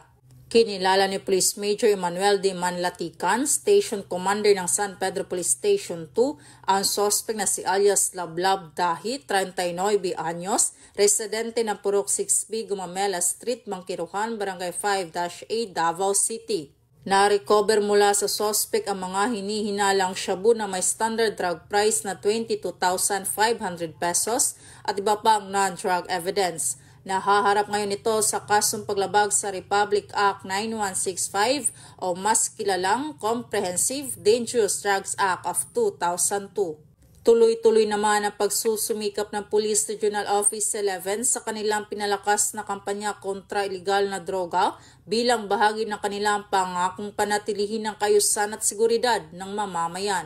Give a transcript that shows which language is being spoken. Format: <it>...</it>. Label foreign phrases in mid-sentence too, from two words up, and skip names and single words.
<tl>Kinilala ni Police Major Emmanuel D. Manlatican, Station Commander ng San Pedro Police Station 2, ang sospek na si alias Lablab Dahi, 39 anyos, residente ng Purok 6B Gumamela Street, Bangkiruhan, Barangay 5-A, Davao City. Na-recover mula sa sospek ang mga hinihinalang shabu na may</tl> <en>standard drug price</en> <tl>na 22,500 pesos at iba pang</tl> <en>non-drug evidence.</en> <tl>Nahaharap ngayon ito sa kasong paglabag sa Republic Act 9165 o mas kilalang Comprehensive Dangerous Drugs Act of 2002. Tuloy-tuloy naman ang pagsusumikap ng Police Regional Office 11 sa kanilang pinalakas na kampanya kontra ilegal na droga bilang bahagi ng kanilang pangakong panatilihin ng kaayusan at seguridad ng mamamayan.</tl>